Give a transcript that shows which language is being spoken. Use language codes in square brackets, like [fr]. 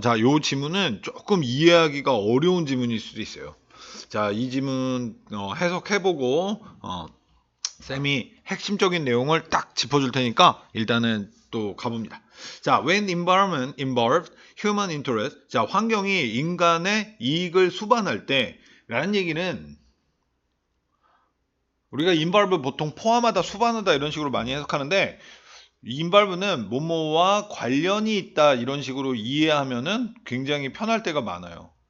[ko] 자, 요 지문은 조금 이해하기가 어려운 지문일 수도 있어요. 자, 이 지문 해석해보고 쌤이 핵심적인 내용을 딱 짚어줄 테니까 일단은 또 가봅니다. [en] 자, when environment involved human interest. [ko] 자, 환경이 인간의 이익을 수반할 때 라는 얘기는 우리가 involve 보통 포함하다, 수반하다 이런 식으로 많이 해석하는데 인발브는 뭐뭐와 관련이 있다 이런 식으로 이해하면은 굉장히 편할 때가 많아요.